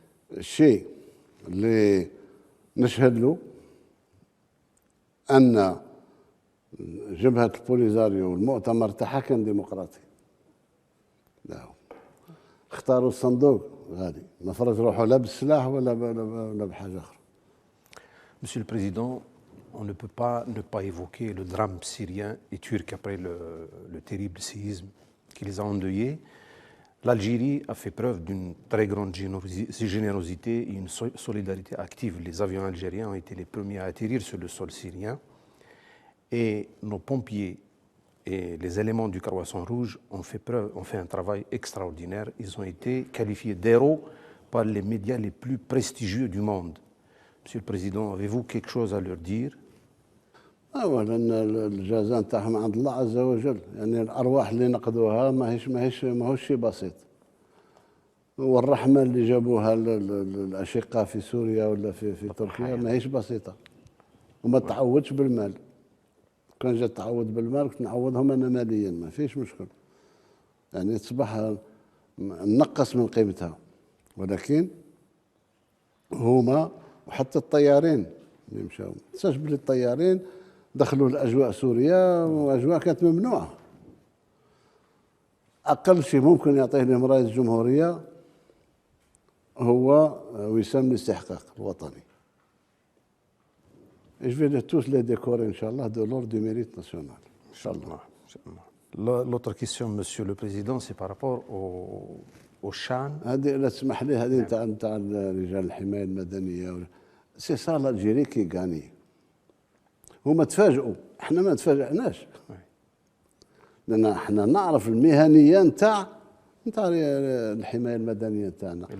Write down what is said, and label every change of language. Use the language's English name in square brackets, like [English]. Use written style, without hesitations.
[Arabic] الشيء اللي نشهد له أن جبهة البوليزاريو والمؤتمر تاعها كان ديمقراطي. لا، اختاروا الصندوق غادي، ما فرض روحوا لا بالسلاح ولا بحاجة أخرى. [French] Monsieur le Président, on ne peut pas ne pas évoquer le drame syrien et turc après le terrible séisme qui les a endeuillés. L'Algérie a fait preuve d'une très grande générosité et une solidarité active. Les avions algériens ont été les premiers à atterrir sur le sol syrien et nos pompiers et les éléments du Croissant Rouge ont fait un travail extraordinaire. Ils ont été qualifiés d'héros par les médias les plus prestigieux du monde. Monsieur le Président, avez-vous quelque chose à leur dire? [Arabic] اولا الجزاء نتاعهم عند الله عز وجل. يعني الارواح اللي نقذوها ماهوش شيء بسيط. والرحمه اللي جابوها الاشقاء في سوريا ولا في تركيا ماهيش بسيطه. وما تعوضش بالمال. كان جا تعوض بالمال كنت نعوضهم انا ماليا، ما فيش مشكل. يعني تصبح نقص من قيمتها. ولكن هما وحتى الطيارين اللي مشاو، ما تنساش بلي الطيارين دخلوا لاجواء سوريا واجواء كانت ممنوعه. اقل شيء ممكن يعطيه لهم رئيس الجمهوريه هو وسام الاستحقاق الوطني. [French] Je vais tous les décorer, Inch'Allah, de l'ordre du mérite national. Inch'Allah. L'autre question, Monsieur le Président, c'est par rapport au Chan. [Arabic] هذه لا تسمح لي، هذه نتاع رجال الحمايه المدنيه. [French] سي صار الجيري كي غاني. [Arabic] هما تفاجئوا، احنا ما تفاجئناش. لان احنا نعرف المهنيه نتاع الحمايه المدنيه نتاعنا.